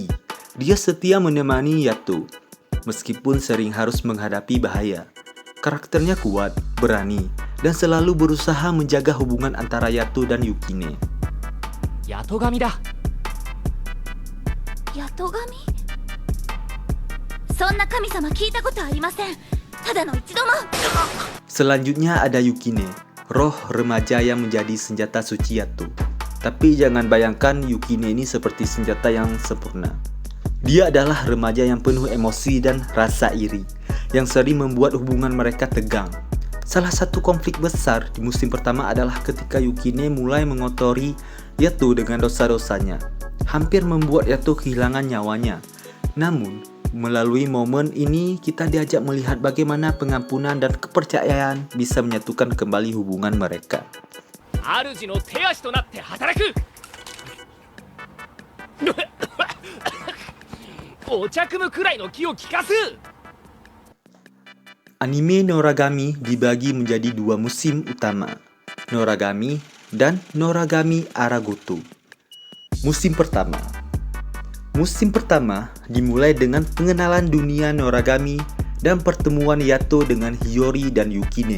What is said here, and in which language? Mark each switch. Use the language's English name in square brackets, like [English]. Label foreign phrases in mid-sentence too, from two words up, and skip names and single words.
[Indonesian] Dia setia menemani Yato, meskipun sering harus menghadapi bahaya. Karakternya kuat, berani, dan selalu berusaha menjaga hubungan antara Yato dan Yukine. [Japanese] Yatogami da. Yatogami? そんな神様聞いたことありません。ただの一度も。 [Indonesian] Selanjutnya ada Yukine, roh remaja yang menjadi senjata suci Yato. Tapi jangan bayangkan Yukine ini seperti senjata yang sempurna. Dia adalah remaja yang penuh emosi dan rasa iri, yang sering membuat hubungan mereka tegang. Salah satu konflik besar di musim pertama adalah ketika Yukine mulai mengotori Yato dengan dosa-dosanya, hampir membuat Yato kehilangan nyawanya. Namun, melalui momen ini kita diajak melihat bagaimana pengampunan dan kepercayaan bisa menyatukan kembali hubungan mereka. [Japanese] 主の手足となって働く。お茶汲むくらいの気を利かす。 [Indonesian] Anime Noragami dibagi menjadi dua musim utama, Noragami dan Noragami Aragoto. Musim pertama dimulai dengan pengenalan dunia Noragami dan pertemuan Yato dengan Hiyori dan Yukine.